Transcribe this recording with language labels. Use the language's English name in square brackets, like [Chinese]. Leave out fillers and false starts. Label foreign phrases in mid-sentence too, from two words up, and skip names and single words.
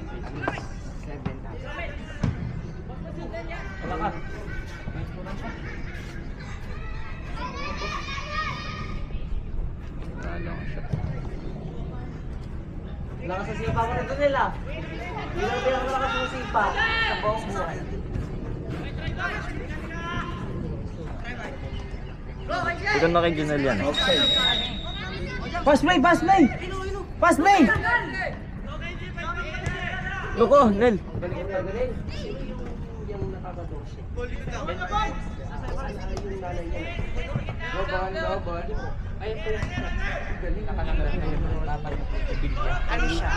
[Filipino] Lakas sa sipa ko nito nila. Bilang lakas sa sipa sa buong buhay. Ikaw na kay Junel yan. [English] Pass play, pass play! Pass play! [Filipino] Loko, Nel. Ano siya?